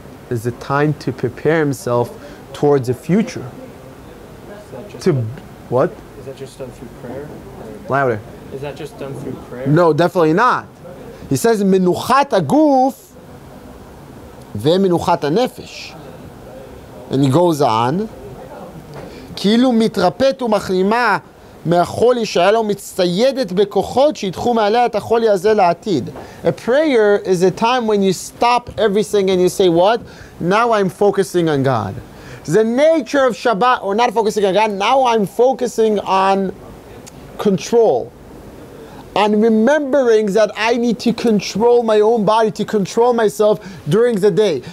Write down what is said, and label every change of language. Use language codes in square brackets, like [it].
[en] Is the time to prepare himself towards the future. What? Is that just done through prayer? Louder. Is that just done through prayer? No, definitely not. He says [he] Menuchat Aguf ve'Menuchat Nefesh. [en] And he goes on, [he] כאילו מתרפאת ומחלימה מהחולי שהיה לו מצטיידת בכוחות שידחו מעליה את החולי הזה לעתיד. [en] A prayer is a time when you stop everything and you say, what? Now I'm focusing on God. The nature of Shabbat, or not focusing on God, now I'm focusing on control. On remembering that I need to control my own body, to control myself during the day.